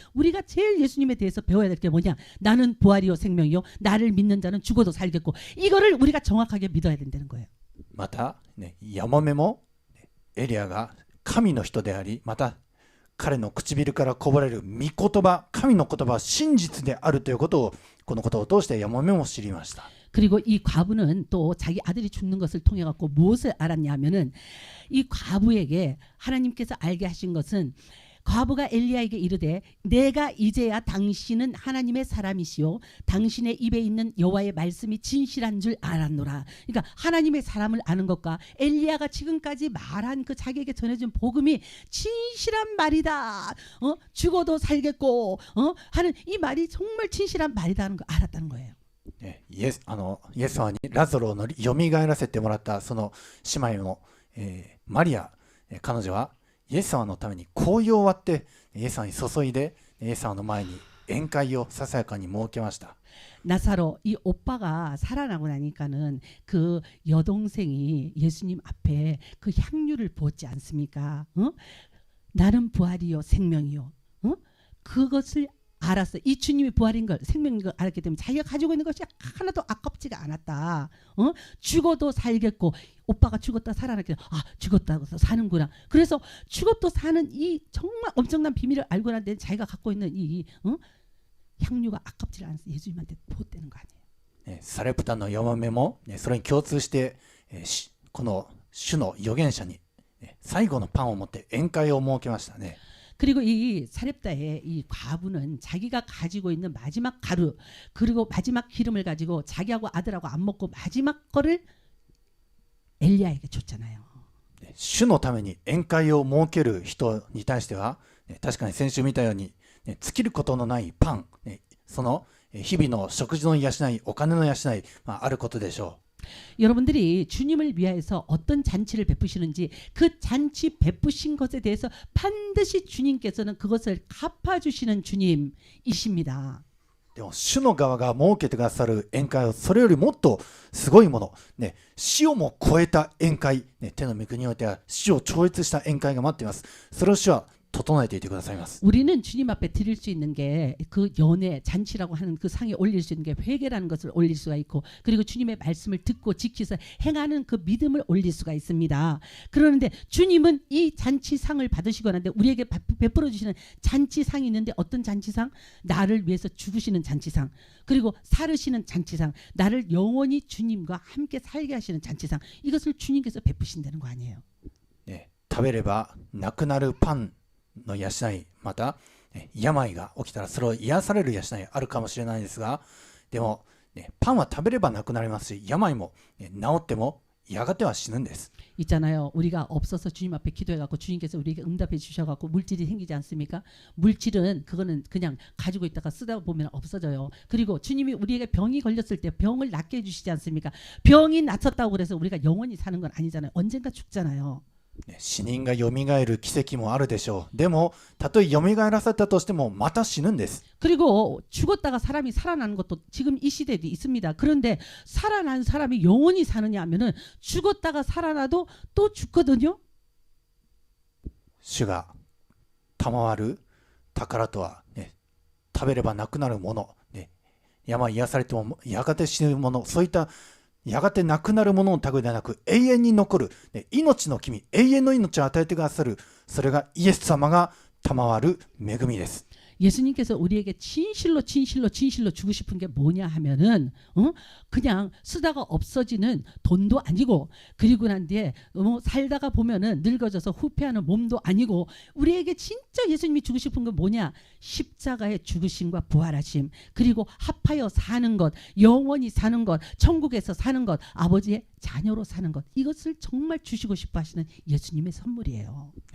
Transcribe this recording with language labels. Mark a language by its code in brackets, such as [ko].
[ko] 우리가 제일 예수님에 대해서 배워야 될 게 뭐냐? 나는 부활이요 생명이요 나를 믿는 자는 죽어도 살겠고 이거를 우리가 정확하게 믿어야 된다는 거예요. [ja] また、ヤモメもエリアが神の人であり、また彼の唇からこぼれる御言葉、神の言葉は真実であるということをこのことを通してヤモメも知りました。 [ko] 그리고 이 과부는 또 자기 아들이 죽는 것을 통해 갖고 무엇을 알았냐면은 이 과부에게 하나님께서 알게 하신 것은 과부가 엘리야에게 이르되 내가 이제야 당신은 하나님의 사람이시요 당신의 입에 있는 여호와의 말씀이 진실한 줄 알았노라. 그러니까 하나님의 사람을 아는 것과 엘리야가 지금까지 말한 그 자기에게 전해준 복음이 진실한 말이다. 죽어도 살겠고 하는 이 말이 정말 진실한 말이다는 걸 알았다는 거예요. [ja] イエス様にラゾロをよみがえらせてもらったその姉妹の、マリア、彼女はイエス様のために香油を割ってイエス様に注いでイエス様の前に宴会をささやかに設けました。 [ko] 나사로 이 오빠가 살아나고 나니까는 그 여동생이 예수님 앞에 그 향유를 부었지 않습니까? 나는 부활이요 생명이요. 그것을 알았어. 이 주님이 부활인 걸 생명인 걸 알았기 때문에 자기가 가지고 있는 것이 하나도 아깝지가 않았다. 죽어도 살겠고 오빠가 죽었다 살아났기 때문에 죽었다고 사는구나. 그래서 죽어도 사는 이 정말 엄청난 비밀을 알고 난 뒤에 자기가 갖고 있는 이 향유가 아깝지 않아서 예수님한테 보태는 거 아니에요. [ja] サレプタのヤモメもそれに共通してこの主の預言者に最後のパンを持って宴会を設けましたね。 [ko] 그리고 이 사렙다의 이 과부는 자기가 가지고 있는 마지막 가루 그리고 마지막 기름을 가지고 자기하고 아들하고 안 먹고 마지막 거를 엘리야에게 줬잖아요. [ja] 主のために宴会を設ける人に対しては確かに先週見たように尽きることのないパン、その日々の食事の養い、お金の養い、あることでしょう。 [ko] 여러분들이 주님을 위하여서 어떤 잔치를 베푸시는지 그 잔치 베푸신 것에 대해서 반드시 주님께서는 그것을 갚아주시는 주님이십니다. [ja] でも主の側が設けてくださる宴会はそれよりもっとすごいもの、死をも超えた宴会、天の御国においては死を超越した宴会が待っています。それを主は整えていてくださいます。 [ko] 우리는 주님 앞에 드릴 수 있는 게 그 연회 잔치라고 하는 그 상에 올릴 수 있는 게 회개라는 것을 올릴 수가 있고 그리고 주님의 말씀을 듣고 지키서 행하는 그 믿음을 올릴 수가 있습니다. 그러는데 주님은 이 잔치상을 받으시고 나는데 우리에게 베풀어 주시는 잔치상이 있는데 어떤 잔치상? 나를 위해서 죽으시는 잔치상 그리고 살으시는 잔치상 나를 영원히 주님과 함께 살게 하시는 잔치상 이것을 주님께서 베푸신다는 거 아니에요. [ja] 食べればなくなるパンの養い、また病が起きたらそれを癒される養いあるかもしれないですが、でも、パンは食べればなくなりますし、病も、治ってもやがては死ぬんです。 [ko] 있잖아요. 우리가 없어서 주님 앞에 기도해갖고 주님께서 우리에게 응답해 주셔갖고 물질이 생기지 않습니까? 물질은 그거는 그냥 가지고 있다가 쓰다 보면 없어져요. 그리고 주님이 우리에게 병이 걸렸을 때 병을 낫게 해주시지 않습니까? 병이 낫았다고 그래서 우리가 영원히 사는 건 아니잖아요. 언젠가 죽잖아요. [ja] 死人がよみがえる奇跡もあるでしょう。でも、たとえよみがえらせたとしてもまた死ぬんです。 [ko] 그리고 죽었다가 사람이 살아나는 것도 지금 이 시대에도 있습니다. 그런데 살아난 사람이 영원히 사느냐 하면은 죽었다가 살아나도 또 죽거든요. [ja] 主が賜る宝とは、食べればなくなるもの、病癒されてもやがて死ぬもの、そういったやがてなくなるものの類ではなく永遠に残る、命の君、永遠の命を与えてくださる、それがイエス様が賜る恵みです。 [ko] 예수님께서 우리에게 진실로 주고 싶은 게 뭐냐 하면은 그냥 쓰다가 없어지는 돈도 아니고 그리고 난 뒤에 살다가 보면은 늙어져서 후패하는 몸도 아니고 우리에게 진짜 예수님이 주고 싶은 건 뭐냐 십자가의 죽으심과 부활하심 그리고 합하여 사는 것 영원히 사는 것 천국에서 사는 것 아버지의 자녀로 사는 것 이것을 정말 주시고 싶어 하시는 예수님의 선물이에요.